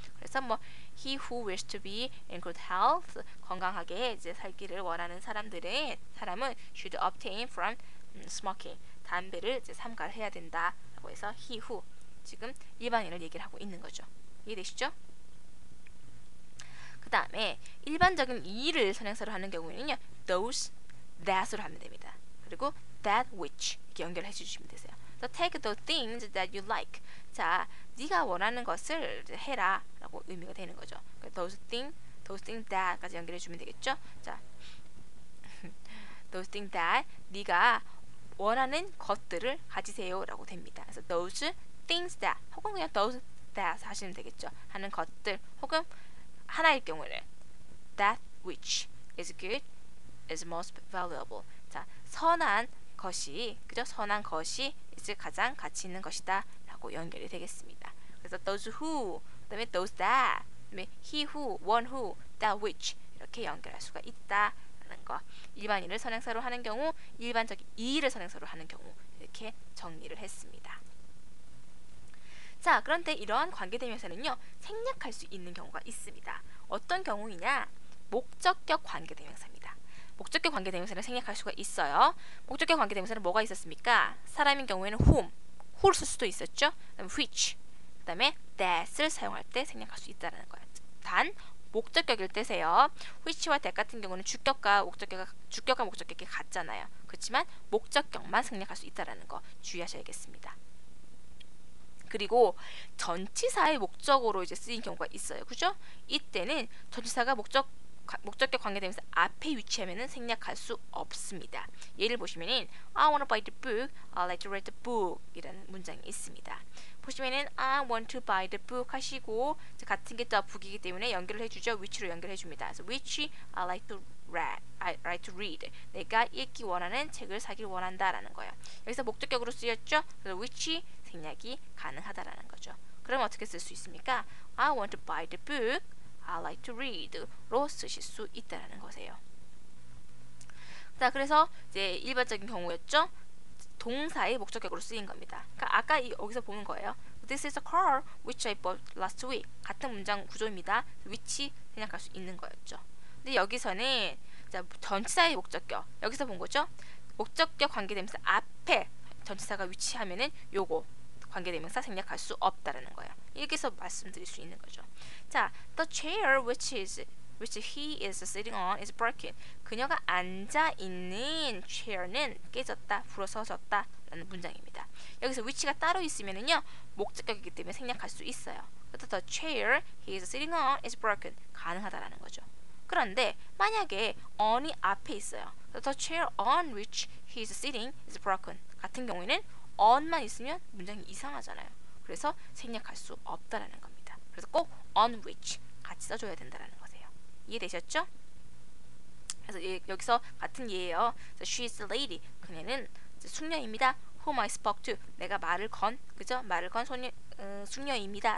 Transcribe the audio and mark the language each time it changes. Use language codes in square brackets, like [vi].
[ko] 그래서 뭐 [en] he who wishes to be in good health [ko] 건강하게 이제 살기를 원하는 사람은 [en] should abstain from smoking [ko] 담배를 이제 삼가해야 된다라고 해서 he who 지금 일반인을 얘기를 하고 있는 거죠. 이해되시죠? 그 다음에 일반적인 이를 선행사로 하는 경우에는요 those, that으로 하면 됩니다. 그리고 that which 이렇게 연결해 주시면 되세요. [en] So take the things that you like. [ko] 자, 네가 원하는 것을 해라 라고 의미가 되는 거죠. [en] those things that [ko] 까지 연결해 주면 되겠죠. 자, those things that 네가 원하는 것들을 가지세요 라고 됩니다. 그래서 those things that 혹은 그냥 those that 하시면 되겠죠. 하는 것들 혹은 하나일 경우에는 [en] that which is good is most valuable. [ko] 자, 선한 것이 그죠? 선한 것이 이제 가장 가치 있는 것이다 라고 연결이 되겠습니다. 그래서 those who 그다음에 those that 그다음에 he who, one who, that which 이렇게 연결할 수가 있다라는 거. 일반인을 선행사로 하는 경우, 일반적인 이를 선행사로 하는 경우 이렇게 정리를 했습니다. 자, 그런데 이러한 관계대명사는요 생략할 수 있는 경우가 있습니다. 어떤 경우이냐? 목적격 관계대명사입니다. 목적격 관계대명사를 생략할 수가 있어요. 목적격 관계대명사는 뭐가 있었습니까? 사람인 경우에는 who를 쓸 수도 있었죠. 그다음에 which, 그다음에 that을 사용할 때 생략할 수 있다는 거예요. 단 목적격일 때세요. which와 that 같은 경우는 주격과 목적격이 같잖아요. 그렇지만 목적격만 생략할 수 있다는 거 주의하셔야겠습니다. 그리고 전치사의 목적으로 이제 쓰인 경우가 있어요. 그죠? 이때는 전치사가 목적격 관계대명사 앞에 위치하면은 생략할 수 없습니다. 예를 보시면은 [en] I want to buy the book, I like to read the book [ko] 이라는 문장이 있습니다. 보시면은 [en] I want to buy the book [ko] 하시고 같은 게 또 book이기 때문에 연결을 해주죠. which로 연결해줍니다. [en] 그래서 which I like to read. [ko] 내가 읽기 원하는 책을 사길 원한다라는 거예요. 여기서 목적격으로 쓰였죠. 그래서 which 생략이 가능하다라는 거죠. 그러면 어떻게 쓸 수 있습니까? [en] I want to buy the book, I like to read로 [ko] 쓰실 수 있다라는 거세요. 자, 그래서 이제 일반적인 경우였죠. 동사의 목적격으로 쓰인 겁니다. 그러니까 아까 여기서 보는 거예요. [en] This is a car which I bought last week. [ko] 같은 문장 구조입니다. which 생략할 수 있는 거였죠. 근데 여기서는 자, 전치사의 목적격 여기서 본 거죠. 목적격 관계대명사 앞에 전치사가 위치하면은 요거 관계대명사 생략할 수 없다라는 거예요. 여기서 말씀드릴 수 있는 거죠. [en] 자, the chair which he is sitting on is broken. [ko] 그녀가 앉아 있는 chair는 깨졌다, 부러져졌다 라는 문장입니다. 여기서 which가 따로 있으면은요 목적격이기 때문에 생략할 수 있어요. [en] 그래서 the chair he is sitting on is broken [ko] 가능하다라는 거죠. 그런데 만약에 on이 앞에 있어요. [en] The chair on which he is sitting is broken [ko] 같은 경우에는 on만 있으면 문장이 이상하잖아요. 그래서 생략할 수 없다라는 겁니다. 그래서 꼭 on which 같이 써줘야 된다라는 거세요. 이해되셨죠? 그래서 여기서 같은 예예요. [en] She is a lady. [ko] 그녀는 숙녀입니다. [en] Whom I spoke to. [ko] 내가 말을 건, 그죠? 말을 건 숙녀입니다.